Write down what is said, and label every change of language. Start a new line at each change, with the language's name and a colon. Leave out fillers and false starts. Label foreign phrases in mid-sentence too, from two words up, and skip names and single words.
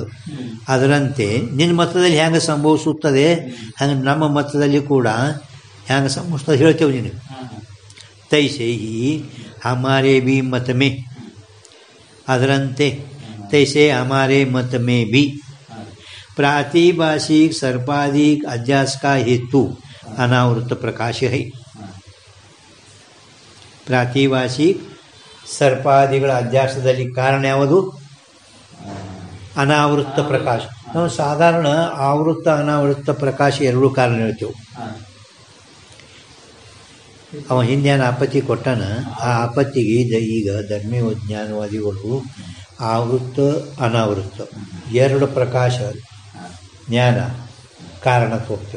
Kannada: ಅದರಂತೆ ನಿನ್ನ ಮತದಲ್ಲಿ ಹ್ಯಾಂಗೆ ಸಂಭವಿಸುತ್ತದೆ ಹಂಗೆ ನಮ್ಮ ಮತದಲ್ಲಿ ಕೂಡ ಹ್ಯಾಂಗೆ ಸಂಭವಿಸ್ತದೆ ಹೇಳ್ತೇವೆ ನೀನು.
Hindi: तैसे ही हमारे भी मत में, ಅದರಂತೆ तैसे हमारे मत में भी प्रातिभाषिक सर्पाधिक अध्यास का हेतु अनावृत प्रकाश है.
Kannada: ಪ್ರಾತಿಭಾಷಿಕ ಸರ್ಪಾದಿಗಳ ಅಧ್ಯಾಸದಲ್ಲಿ ಕಾರಣ ಯಾವುದು? ಅನಾವೃತ್ತ ಪ್ರಕಾಶ. ನಾವು ಸಾಧಾರಣ ಆವೃತ್ತ ಅನಾವೃತ್ತ ಪ್ರಕಾಶ ಎರಡೂ ಕಾರಣ ಹೇಳ್ತೇವೆ. ಅವ ಹಿಂದೇನು ಆಪತ್ತಿ ಕೊಟ್ಟಾನ, ಆ ಆಪತ್ತಿಗೆ ಈಗ ಧರ್ಮಜ್ಞಾನವಾದಿಗಳು ಆವೃತ್ತ ಅನಾವೃತ್ತ ಎರಡು ಪ್ರಕಾಶ ಜ್ಞಾನ ಕಾರಣ ಹೋಗ್ತೇವೆ.